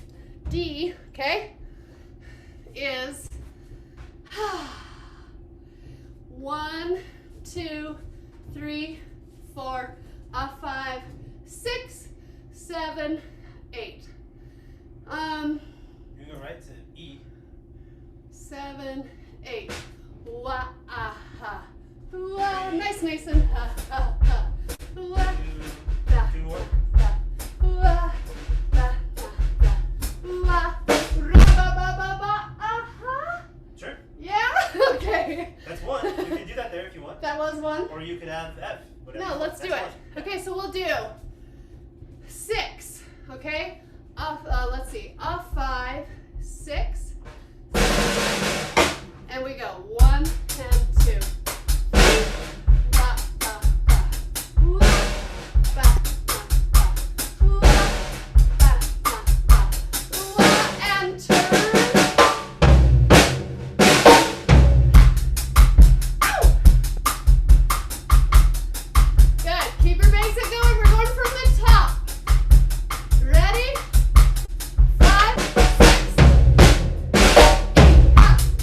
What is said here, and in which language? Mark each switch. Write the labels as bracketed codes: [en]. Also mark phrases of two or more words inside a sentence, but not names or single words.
[en] D, okay, is 1, 2, 3, 4, 5, 6, 7, 8. You go right to E. 7, 8. Wah, ah, ha. Wah, nice, Mason. Ha, ha, ha. Wah, da, 2 more. da. Wah, da, da, da. Wah, ra, ba, ba, ba, ba, ah, Sure. yeah? Okay. That's 1. You can do that there if you want. That was 1. Or you could have F. Whatever you No, want. let's do That's it. fine. Okay, so we'll do 6, okay? Let's see. 5, 6. And we go 1 and 2. Ba, ba, ba. Wah, ba, ba, ba. Wah, ba, ba, ba. Wah, and turn. Ow! Good. Keep your basic going. We're going from the top. Ready? 5, 6. Up.